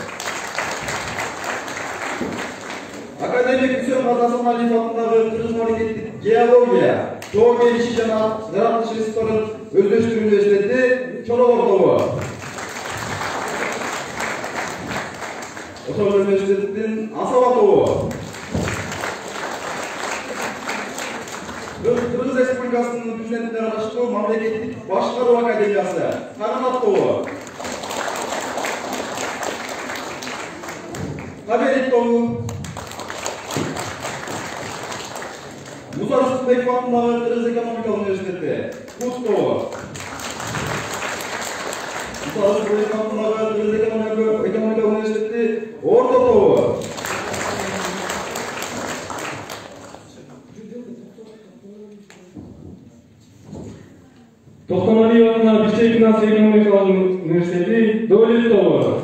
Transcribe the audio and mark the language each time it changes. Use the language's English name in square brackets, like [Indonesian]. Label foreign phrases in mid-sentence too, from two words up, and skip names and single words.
[Kyrgyz] Академик Үсен Мазасымалиев атындагы Кыргыз мамлекеттик геология, тоо кениши жана жаратылыш институтунун өздөштүрүү университети Чорогор тобы. Ошол университеттин Асаба тобы. Кыргыз Республикасынын президентине караштуу мамлекеттик башкаруу академиясы Каранат тобы. Каберит тобы. Муза Рысбеков атындагы Кыргыз экономикалык университети КУЗ тобы. Муза Рысбеков атындагы Кыргыз экономикалык университети Орто тобы. Токтомалиев атындагы Бишкек финанс экономикалык университети Дөөлөт тобы.